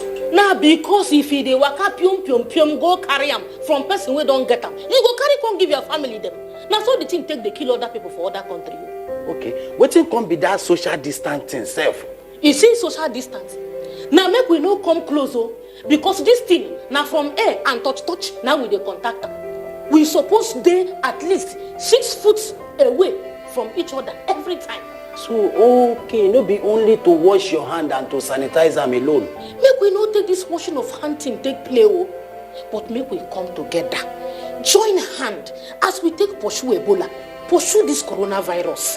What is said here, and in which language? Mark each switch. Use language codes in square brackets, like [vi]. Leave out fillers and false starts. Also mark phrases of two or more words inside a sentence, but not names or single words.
[pcm] Now because if e dey waka pium go carry am from person wey don't get am, you go carry come give your family them. Now so the thing take dey kill other people for other countries. Okay, wetin come be that social distancing sef? You see social distance. Now make we no come close, because this thing now from air and touch now we dey contact am. We suppose dey at least 6 foot away from each other every time. So okay, no be only to wash your hand and to sanitize them alone. Make we not take this washing of hand thing take play, but make we come together, join hand as we take pursue Ebola, pursue this coronavirus.